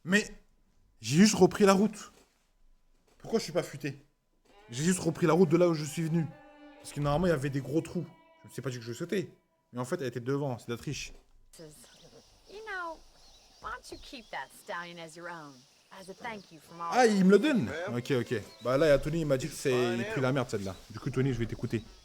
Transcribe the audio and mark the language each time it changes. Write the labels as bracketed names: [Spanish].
[French] Mais j'ai juste repris la route. Pourquoi je suis pas futé? J'ai juste repris la route de là où je suis venu. Parce que normalement, il y avait des gros trous. Je ne sais pas dit que je sautais. Mais en fait, elle était devant. C'est de la triche. [English] You know, why don't you keep that stallion as your own? As a thank you from all. [French] Ah, il me le donne. Ok. Bah là, il y a Tony, il m'a dit que c'est... Il pue la merde, celle-là. Du coup, Tony, je vais t'écouter.